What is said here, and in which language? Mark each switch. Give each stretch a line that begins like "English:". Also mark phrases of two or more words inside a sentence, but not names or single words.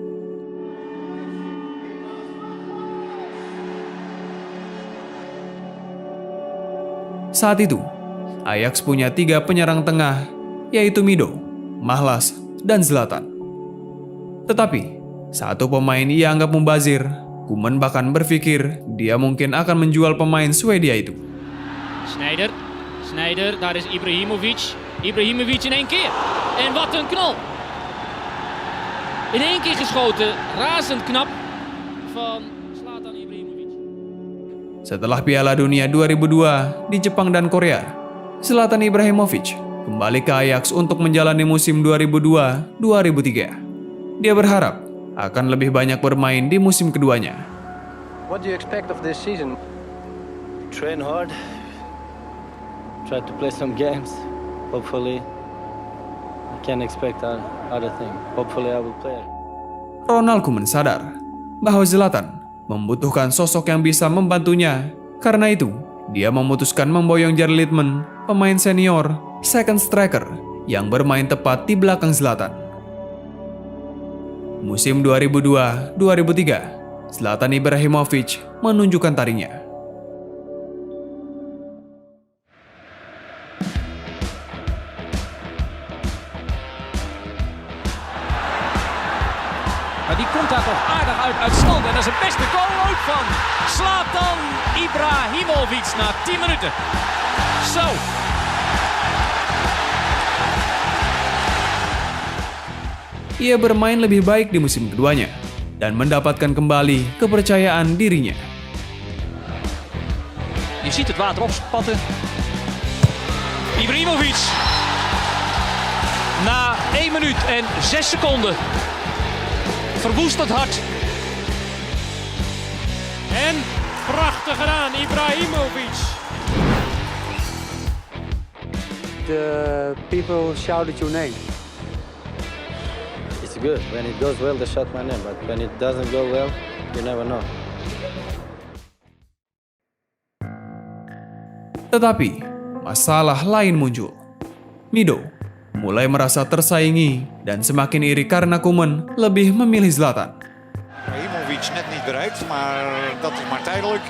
Indonesian: Saat itu, Ajax punya 3 penyerang tengah, yaitu Mido, Mahlas, dan Zlatan. Tetapi, satu pemain ia anggap mubazir. Koeman bahkan berpikir dia mungkin akan menjual pemain Swedia itu.
Dutch: Sneijder, daar is Ibrahimovic. Ibrahimovic in één keer. En wat een knal. In één keer geschoten, razend knap van Zlatan Ibrahimovic.
Indonesian: Setelah Piala Dunia 2002 di Jepang dan Korea, Zlatan Ibrahimovic kembali ke Ajax untuk menjalani musim 2002-2003. Dia berharap akan lebih banyak bermain di musim keduanya.
English: What do you expect of this season? Train hard. Try to play some games. Hopefully, I can't expect other thing. Hopefully, I will play.
Indonesian: Ronald Koeman sadar bahwa Zlatan membutuhkan sosok yang bisa membantunya. Karena itu, dia memutuskan memboyong Jari Litmanen, pemain senior,
English: second striker,
Indonesian: yang bermain tepat di belakang Zlatan. Musim 2002-2003, Zlatan Ibrahimovic menunjukkan taringnya.
Dutch: Maar die komt daar toch aardig uit stand. En dat is een beste goal ook van Zlatan Ibrahimovic na 10 minuten. Zo.
Indonesian: Ia bermain lebih baik di musim keduanya dan mendapatkan kembali kepercayaan dirinya.
Dutch: Je ziet het water opspatten. Ibrahimovic. Na 1 minuut en 6 seconden. Verwoest het hart. En prachtig gedaan, Ibrahimovic.
English: The people shouted your name. It's good. When it goes well, they shout my name. But when it doesn't go well, you never know.
Indonesian: Tetapi, masalah lain muncul. Mido mulai merasa tersaingi dan semakin iri karena Koeman lebih memilih Zlatan.
Dutch: Ibrahimovic net niet bereikt, maar dat is maar tijdelijk.